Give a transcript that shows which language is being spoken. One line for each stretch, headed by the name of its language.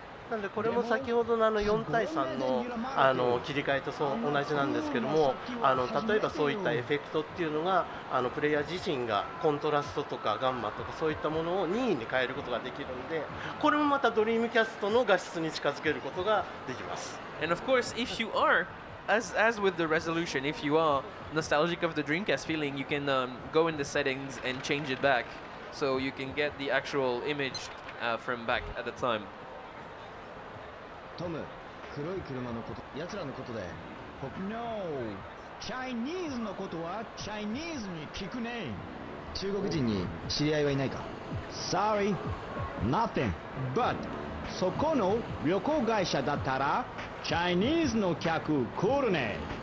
Japanese: なのでこれも先ほどの4対3の切り替えと同じなんですけども例えばそういったエフェクトっていうのがプレイヤー自身がコントラストとかガンマとかそういったものを任意に変えることができるのでこれもまたドリームキャストの画質に近づけることができます。
English: And of course, if you are as with the resolution, if you are nostalgic of the Dreamcast feeling, you can go in the settings and change it back, so you can get the actual image from back at the time.
Japanese: トム、黒い車のこと、奴らのことで。
English: No、
Japanese: チャイニーズのことはチャイニーズに聞くね。中国人に知り合いはいないか？
English: Sorry, nothing. But
Japanese: そこの旅行会社だったらチャイニーズの客来るね。